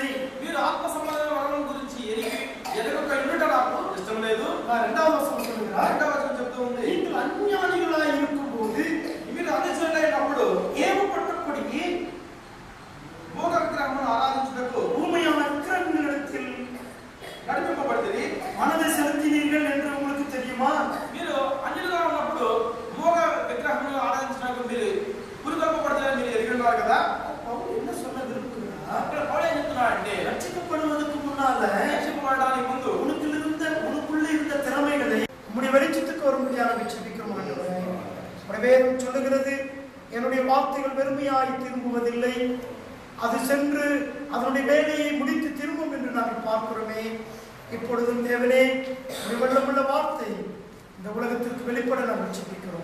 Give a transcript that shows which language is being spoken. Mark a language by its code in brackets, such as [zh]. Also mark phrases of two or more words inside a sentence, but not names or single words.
[te] మీరు ఆత్మ సంబంధమైన వరం గురించి ఎదగక ఉండట నాకు ఇష్టం లేదు. [ta] இரண்டாவது வசனம் சொல்லுகிறார், [te] రెండవ వచనం చెప్తూ ఉంది, [ta] நீங்கள் அஞ்ஞானிகளாய் இருக்கும்போது [te] మీరు అనిశ్చయులైనప్పుడు [ta] ஏவப்பட்டபடியே [te] మూగ విగ్రహమును ఆరాధించుటకు [ta] ஊமையான விக்கிரகங்களிடத்தில் [te] నడిపింపబడితే [ta] மனதை செலுத்தினீர்கள் என்று உங்களுக்கு தெரியுமா? [te] మీరు అన్యులుగా ఉన్నప్పుడు మూగ విగ్రహమును ఆరాధించడానికి మీరు పురికొల్పబడతారని మీరు ఎరిగి ఉన్నారు కదా. [ta] பவுல் என்ன சொல்ல விரும்புகிறார்? [te] అక్కడ పౌలు ఏం చెప్తున్నాడంటే, [ta] ரட்சிக்கப்படுவதற்கு முன்னால [te] రక్షింపబడడానికి ముందు [ta] உனக்குள்ள இருந்த திறமைகளை உம்முடைய வெளிச்சத்துக்கு வரும்படியாக ஜெபிக்கிறோம் ஆண்டவரே. உம்முடைய வேதம் சொல்லுகிறது, என்னுடைய வார்த்தைகள் வெறுமையாய் திரும்புவதில்லை, அது சென்று அதனுடைய வேலையை முடித்து திரும்பும் என்று நாங்கள் பார்க்கிறோமே. இப்பொழுதும் தேவனே, உம்முடைய வல்லமுள்ள வார்த்தை இந்த உலகத்திற்கு வெளிப்பட நாங்கள் ஜெபிக்கிறோம்.